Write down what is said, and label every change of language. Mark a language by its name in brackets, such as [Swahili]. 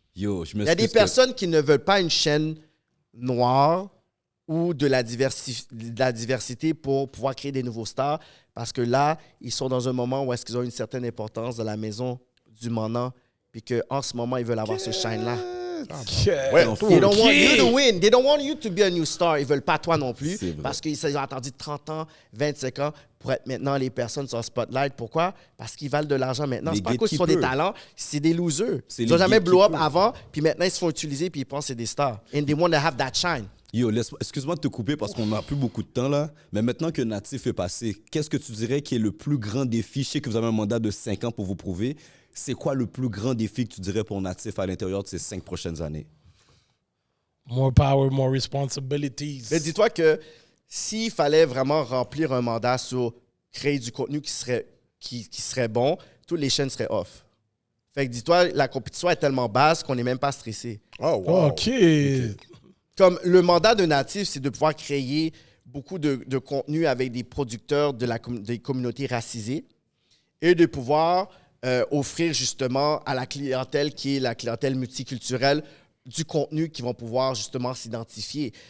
[French] Il y a des personnes qui ne veulent pas une chaîne noire ou de la diversité pour pouvoir créer des nouveaux stars, parce que là, ils sont dans un moment où est-ce qu'ils ont une certaine importance dans la maison du manant, puis qu'en ce moment, ils veulent avoir ce shine-là. [English] They don't want you to win. They don't want you to be a new star. [French] Ils veulent pas toi non plus, parce qu'ils ont attendu 30 ans, 25 ans pour être maintenant les personnes sur le spotlight. Pourquoi? Parce qu'ils valent de l'argent maintenant. C'est pas à cause qu'ils sont des talents, c'est des losers. Ils n'ont jamais blow up avant, puis maintenant ils se font utiliser, puis ils pensent que c'est des stars. [English] And they want to have that shine. [French] Yo, excuse-moi de te couper parce qu'on n'a plus beaucoup de temps là, mais maintenant que Natif est passé, qu'est-ce que tu dirais qui est le plus grand défi? Je sais que vous avez un mandat de 5 ans pour vous prouver. C'est quoi le plus grand défi que tu dirais pour Natif à l'intérieur de ces 5 prochaines années? [English] More power, more responsibilities. [French] Mais dis-toi que s'il fallait vraiment remplir un mandat sur créer du contenu qui serait bon, toutes les chaînes seraient off. Fait que dis-toi, la compétition est tellement basse qu'on n'est même pas stressé. Oh, wow. OK. Comme le mandat de Natif, c'est de pouvoir créer beaucoup de contenu avec des producteurs des communautés racisées et de pouvoir offrir justement à la clientèle qui est la clientèle multiculturelle du contenu qui vont pouvoir justement s'identifier.